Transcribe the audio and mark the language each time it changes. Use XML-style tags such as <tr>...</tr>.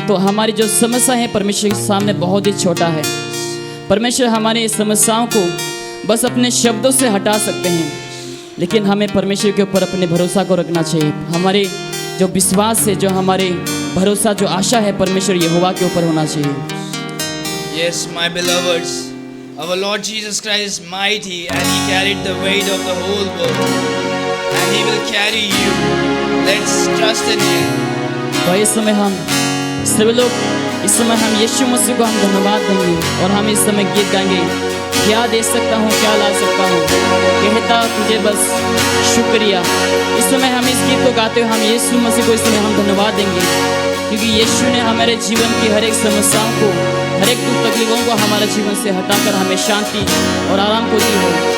<hi>तो हमारी जो समस्या है परमेश्वर के सामने बहुत ही छोटा है। परमेश्वर हमारी इस समस्याओं को बस अपने शब्दों से हटा सकते हैं, लेकिन हमें परमेश्वर के ऊपर अपने भरोसा को रखना चाहिए। हमारे जो विश्वास है, जो हमारे भरोसा, जो आशा है परमेश्वर यहोवा के ऊपर होना चाहिए।</hi> <en>Yes, my beloveds, Our Lord Jesus Christ is mighty and He carried the weight of the whole world. And He will carry you. Let's trust in Him.</en> <hi>तो इस समय हम सभी लोग इस समय हम यीशु मसीह को हम धन्यवाद देंगे और हम इस समय गीत गाएंगे। क्या दे सकता हूँ, क्या ला सकता हूँ, कहता तुझे बस शुक्रिया। इस समय हम इस गीत को गाते हुए हम यीशु मसीह को इस समय हम धन्यवाद देंगे, क्योंकि यीशु ने हमारे जीवन की हर एक समस्याओं को, हर एक दुख तकलीफों को हमारे जीवन से हटाकर हमें शांति और आराम को दी है।</hi>